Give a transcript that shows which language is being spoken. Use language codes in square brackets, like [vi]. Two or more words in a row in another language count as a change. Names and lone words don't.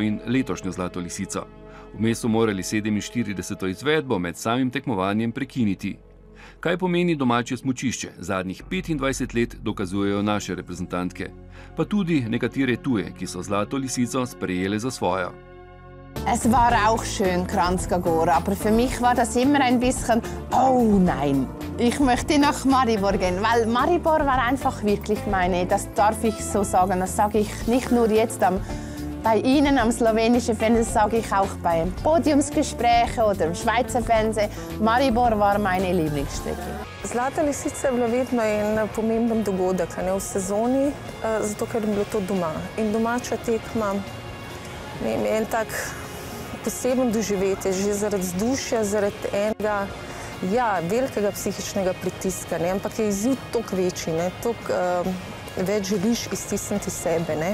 [sl] in letošnjo Zlato lisico. Vmes so morali 47. izvedbo med samim tekmovanjem prekiniti. Kaj pomeni domače smučišče, zadnjih 25 let dokazujejo naše reprezentantke, pa tudi nekatere tuje, ki so Zlato lisico sprejele za svojo. [de] Es war auch schön, Kranjska Gora, aber für mich war das immer ein bisschen, oh nein, ich möchte nach Maribor gehen, weil Maribor war einfach wirklich meine, das darf ich so sagen, das sage ich nicht nur jetzt bei Ihnen am slowenischen Fernsehen, das sage ich auch bei Podiumsgesprächen oder im Schweizer Fernsehen. Maribor war meine Lieblingsstrecke. [sl] Zlata lisica je bila vedno en pomemben dogodek v sezoni, zato ker je bilo to doma. In domača tekma je en tak poseben doživetje, že zaradi vzdušja, zaradi enega velikega psihičnega pritiska, ampak je izziv toliko večji, toliko več želiš iztisniti sebe.